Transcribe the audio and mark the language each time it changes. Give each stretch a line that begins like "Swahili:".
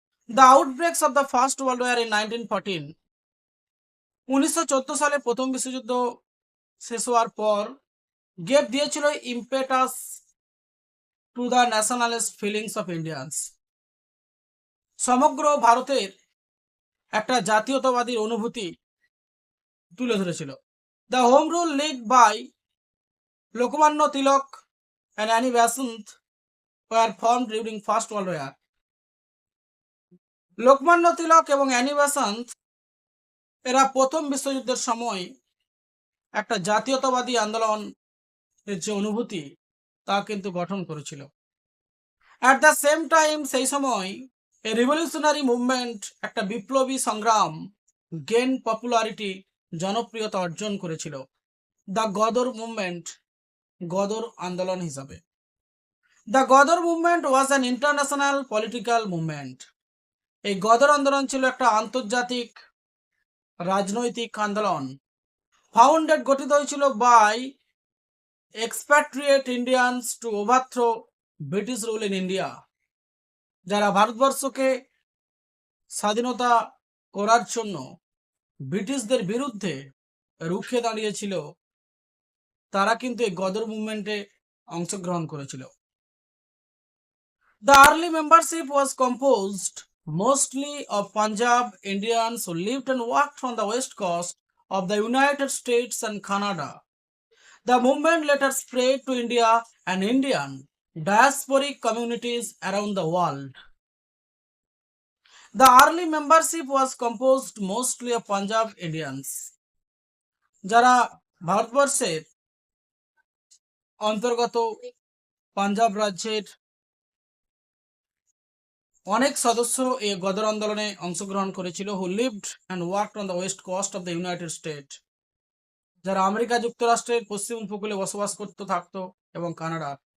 English: the outbreaks of the first world war in 1914,
Bangla: 1914 সালে প্রথম বিশ্বযুদ্ধ শেষ হওয়ার পর
English: Gave দিয়েছিল impetus to the nationalist feelings of Indians.
Bangla: সমগ্র ভারতের একটা জাতীয়তাবাদী অনুভূতি তুলে ধরেছিল।
English: The home rule league by Lokmanya Tilak and Annie Besant were formed during First World War.
Bangla: Lokmanya Tilak এবং অ্যানি বেসান্ত এরা প্রথম বিশ্বযুদ্ধের সময় একটা জাতীয়তাবাদী আন্দোলনের যে অনুভূতি তা কিন্তু গঠন করেছিল।
English: at the same time
Bangla: সেই সময়
English: a revolutionary movement,
Bangla: একটা বিপ্লবী সংগ্রাম
English: gain popularity,
Bangla: জনপ্রিয়তা অর্জন করেছিল
English: the Ghadar movement,
Bangla: গদর আন্দোলন হিসাবে।
English: The Gadar movement was an international political movement.
Bangla: এই গদর আন্দোলন ছিল একটা আন্তর্জাতিক রাজনৈতিক আন্দোলন। ফাউন্ডেড, গঠিত হয়েছিল
English: by expatriate Indians to overthrow British rule in India,
Bangla: যারা ভারতবর্ষকে স্বাধীনতা করার জন্য ব্রিটিশদের বিরুদ্ধে রুখে দাঁড়িয়েছিল, তারা কিন্তু এই গদর মুভমেন্টে অংশগ্রহণ করেছিল।
English: The early membership was composed mostly of Punjab Indians who lived and worked on the west coast of the United States and Canada. The movement later spread to India and Indian diasporic communities around the world. The early membership was composed mostly of Punjab Indians.
Bangla: যারা ভারতবর্ষের অন্তর্গত পাঞ্জাব রাজ্যের অনেক সদস্য এই গদর আন্দোলনে অংশগ্রহণ করেছিল।
English: who lived and worked on the west coast of the United State,
Bangla: যারা আমেরিকা যুক্তরাষ্ট্রের পশ্চিম উপকূলে বসবাস করতে থাকতো,
English: এবং কানাডা।